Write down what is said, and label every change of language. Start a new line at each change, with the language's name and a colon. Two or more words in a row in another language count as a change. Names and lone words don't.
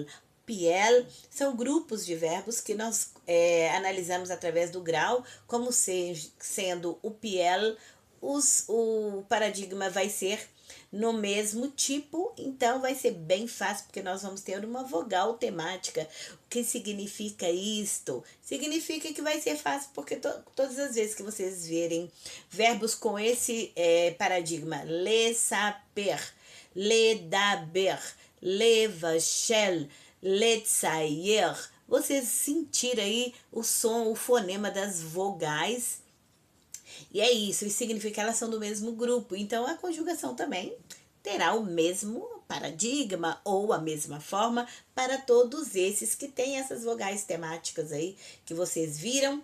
Portuguese: Piel são grupos de verbos que nós analisamos através do grau, como sendo o piel, o paradigma vai ser no mesmo tipo, então vai ser bem fácil, porque nós vamos ter uma vogal temática. O que significa isto? Significa que vai ser fácil, porque todas as vezes que vocês verem verbos com esse paradigma,
Hebrew: לספר, לדבר, לבשל, לצייר,
Portuguese: vocês sentirem aí o som, o fonema das vogais. E é isso, e significa que elas são do mesmo grupo. Então a conjugação também terá o mesmo paradigma ou a mesma forma para todos esses que têm essas vogais temáticas aí que vocês viram.